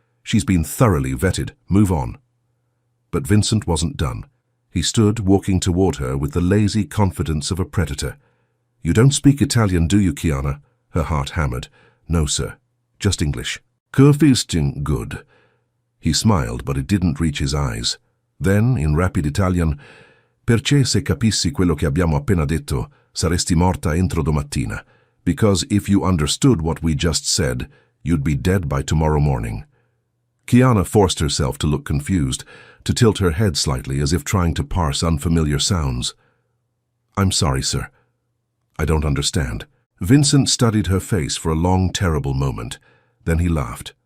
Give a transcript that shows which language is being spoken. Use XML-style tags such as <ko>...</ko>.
<en>She's been thoroughly vetted. Move on. But Vincent wasn't done. He stood walking toward her with the lazy confidence of a predator. You don't speak Italian, do you, Kiana? Her heart hammered. No, sir. Just English. Good. He smiled, but it didn't reach his eyes. Then, in rapid Italian,</en> <it>Perché se capissi quello che abbiamo appena detto, saresti morta entro domattina.</it> <en>Because if you understood what we just said, you'd be dead by tomorrow morning. Kiana forced herself to look confused, to tilt her head slightly as if trying to parse unfamiliar sounds. I'm sorry, sir. I don't understand. Vincent studied her face for a long, terrible moment. Then he laughed.</en>